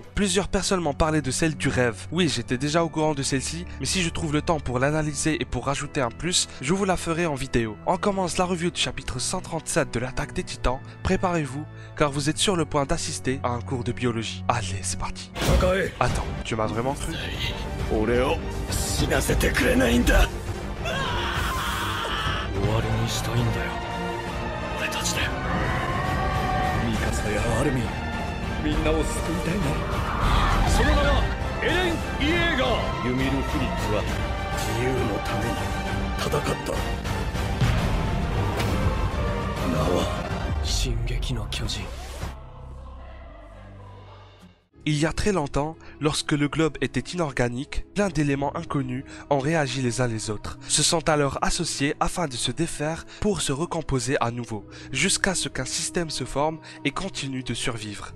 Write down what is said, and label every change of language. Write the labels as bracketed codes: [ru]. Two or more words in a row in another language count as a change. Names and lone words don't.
[fr] Plusieurs personnes m'ont parlé de celle du rêve. Oui, j'étais déjà au courant de celle-ci, mais si je trouve le temps pour l'analyser et pour rajouter un plus, je vous la ferai en vidéo. On commence la review du chapitre 137 de l'attaque des titans. Préparez-vous, car vous êtes sur le point d'assister à un cours de biologie. Allez, c'est parti. Attends, tu m'as vraiment cru? [ja] 終わりにしたいんだよ、俺たちで。ミカサやアルミン、みんなを救いたいな。その名はエレン・イエーガー。ユミル・フリッツは自由のために戦った。名は進撃の巨人。 [fr] Il y a très longtemps, lorsque le globe était inorganique, plein d'éléments inconnus ont réagi les uns les autres, se sont alors associés afin de se défaire pour se recomposer à nouveau, jusqu'à ce qu'un système se forme et continue de survivre.